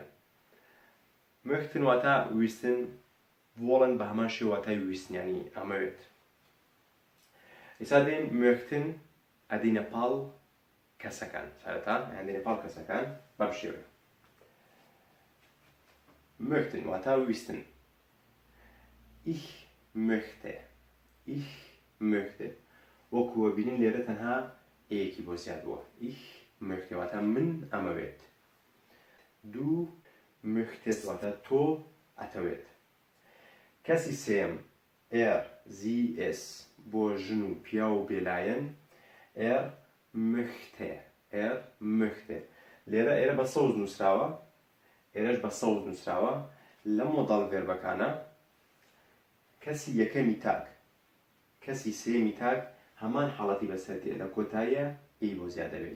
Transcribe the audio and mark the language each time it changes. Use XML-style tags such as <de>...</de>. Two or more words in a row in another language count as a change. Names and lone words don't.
<ckb>موختن واتە ویستن، ڤۆڵن بە هەمان شێوە واتای ویستنیانی ئەمەوێت. ئێستا دێن موختن ئەدەینە پاڵ کەسەکان سەرەتا ئەدەینە پاڵ کەسەکان بەم شێوەیە. Möchten واتە ویستن.</ckb> <de>Ich möchte. Ich möchte.</de> <ckb>وەکووە بینین لێرە تەنها ئەیەکی بۆ زیاد بووە.</ckb> <de>Ich möchte</de> <ckb>واتە من ئەمەوێت.</ckb> <de>Du möchtest</de> <ckb>واتە تۆ ئەتەوێت. کەسی سێم</ckb> <de>sie es</de> <ckb>بۆ ژن و پیا و بێلایەن möchte. möchte. لێرە ئێرە بە سەوز نووسراوە، ئێرەش بە سەوز نووسراوە. لە مۆداڵ ڤێربەکانە کەسی یەکەمی تاک، کەسی سێمی تاک هەمان حاڵەتی بەسەر تێ لە کۆتاییە ئەی بۆ زیادە بێت.</ckb>